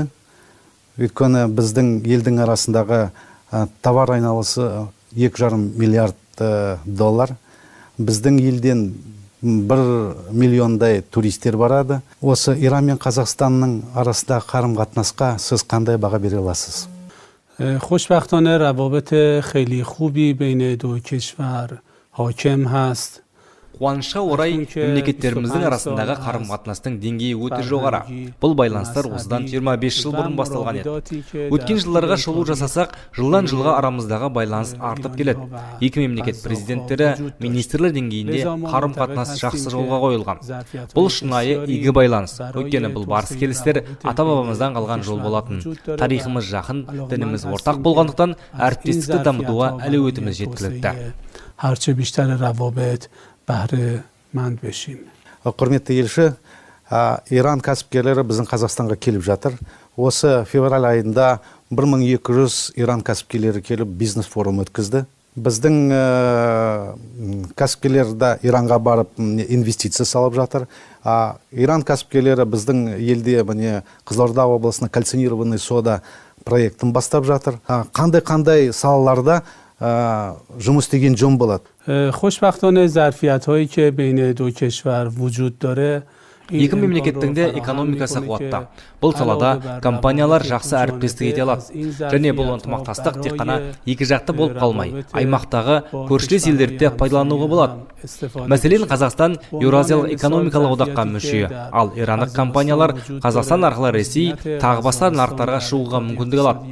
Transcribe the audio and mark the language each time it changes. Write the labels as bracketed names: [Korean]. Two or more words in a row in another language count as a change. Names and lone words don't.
[Kazakh] Өйткені біздің елдің арасындағы товар айналысы 2,5 миллиард доллар. Біздің елден 1 миллиондай туристер барады. Осы Иран мен Қазақстанның арасындағы қарым-қатынасқа сіз қандай баға бере аласыз? [Persian] خوشبختانه روابط خیلی خوبی بین دو کشور حاکم هست. [Kazakh] Қуанышқа орай мемлекеттеріміздің арасындағы қарым-қатынастың деңгейі өте жоғары. Бұл байланыстар осыдан 25 жыл бұрын басталған еді. Өткен жылдарға шолу жасасақ, жылдан жылға арамыздағы байланыс артып келеді. Екі мемлекет президенттері министрлер деңгейінде қарым-қатынас жақсы жолға қойылған. Бұл шынайы игі байланыс. Өйткені бұл барыс келістер ата-бабамыздан қалған жол болатын. Тарихымыз жақын, дініміз ортақ болғандықтан әріптестікті дамытуға әлеуетіміз жеткілікті. [Persian] هرچه بیشتر روابط بهره مند بشیم. [Kazakh] Құрметті елші, Иран кәсіпкерлері біздің Қазақстанға келіп жатыр. Осы февраль айында 1200 Иран кәсіпкерлері келіп бизнес форум өткізді. Біздің кәсіпкерлер де Иранға барып инвестиция салып жатыр. Иран кәсіпкерлері біздің елде Қызылорда облысына кальцинированный сода проектін бастап жатыр. Қандай салаларда жұмыс істеген жөн болады? [Persian] خوشبختانه ظرفیت‌هایی که بین دو کشور وجود داره [Kazakh] Екі мемлекеттің де экономикасы қуатты. Бұл салада компаниялар жақсы әріптестік ете алады. Және бұл ынтымақтастық тек қана екі жақты болып қалмай, аймақтағы көршілес елдерді пайдалануға болады. Мәселен, Қазақстан Еуразиялық экономикалық одаққа мүше, ал ирандық компаниялар Қазақстан арқылы Ресей, тағы басқа нарықтарға шығуға мүмкіндік алады.